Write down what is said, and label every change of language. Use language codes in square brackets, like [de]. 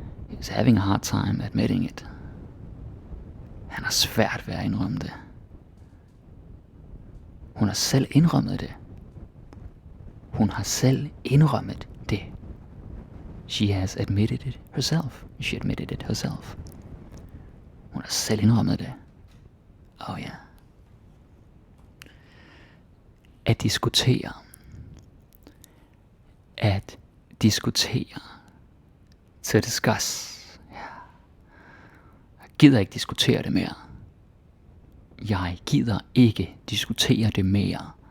[en] He's having a hard time admitting it. [da] Han har svært ved at indrømme det. Hun har selv indrømmet det. Hun har selv indrømmet det. [en] She has admitted it herself. She admitted it herself. [da] Hun har selv indrømmet det. Oh ja. At diskutere. At diskutere. [en] To discuss. [da] Ja. Jeg gider ikke diskutere det mere. Jeg gider ikke diskutere det mere.